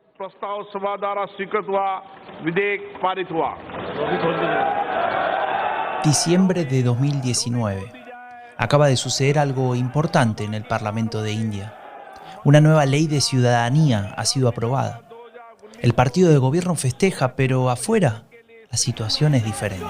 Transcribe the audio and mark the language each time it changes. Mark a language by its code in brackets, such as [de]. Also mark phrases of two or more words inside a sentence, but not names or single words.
[hi] प्रस्ताव सभा द्वारा स्वीकृत हुआ, विधेयक पारित हुआ। [es] Diciembre de 2019. Acaba de suceder algo importante en el Parlamento de India. Una nueva ley de ciudadanía ha sido aprobada. El partido de gobierno festeja, pero afuera la situación es diferente.